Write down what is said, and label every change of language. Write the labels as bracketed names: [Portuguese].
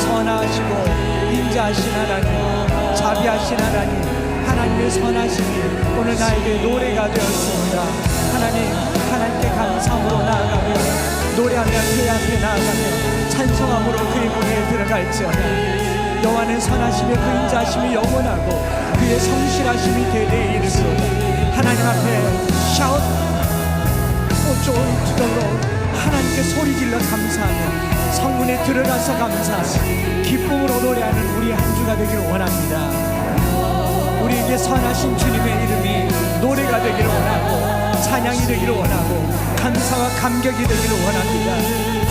[Korean] 선하시고 인자하신 하나님 자비하신 하나님의 선하심이 오늘 나에게 노래가 되었습니다. 하나님께 감사함으로 나아가며 노래하며 그의 앞에 나아가며 찬송함으로 그의 문에 들어갈지어다. 여호와는 선하시며 그 인자하심이 영원하고 그의 성실하심이 대대에 이르리로다. 하나님 앞에 [English] shout for joy to the Lord. [Korean] 하나님께 소리질러 감사하며 성문에 들어가서 감사하며 기쁨으로 노래하는 우리 한 주가 되기를 원합니다. 우리에게 선하신 주님의 이름이 노래가 되기를 원하고 찬양이 되기를 원하고 감사와 감격이 되기를 원합니다.